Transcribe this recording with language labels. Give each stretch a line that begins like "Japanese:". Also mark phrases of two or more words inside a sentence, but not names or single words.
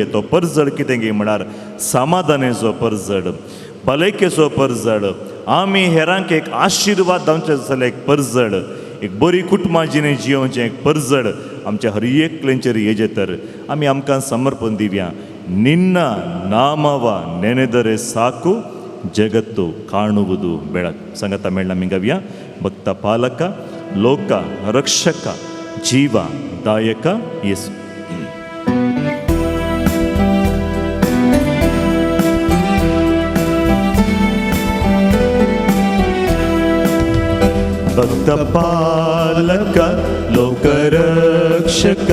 Konkani: तो परजळ कितें गे म्हळ्यार समाधानेचो परजळ, भलायकेचो परजळ. आमी हेरांक एक आशिर्वाद जावचें जाल्यार एक परजळ, एक बरी कुटुंबां जिणें जियोवचें एक परजळ आमच्या हर एकल्यांचेर येजे. तर आमी आमकां समर्पण दिवया.
Kannada: ನಿನ್ನ ನಾಮವ ನೆನೆದರೆ ಸಾಕು, ಜಗತ್ತು ಕಾಣುವುದು ಬೆಳಕು. ಸಂಗತ ಮೇಳ ಮಿಂಗವ್ಯ ಭಕ್ತ ಪಾಲಕ, ಲೋಕ ರಕ್ಷಕ, ಜೀವ ದಾಯಕ ಯೇಸು. ಭಕ್ತ ಪಾಲಕ, ಲೋಕ ರಕ್ಷಕ,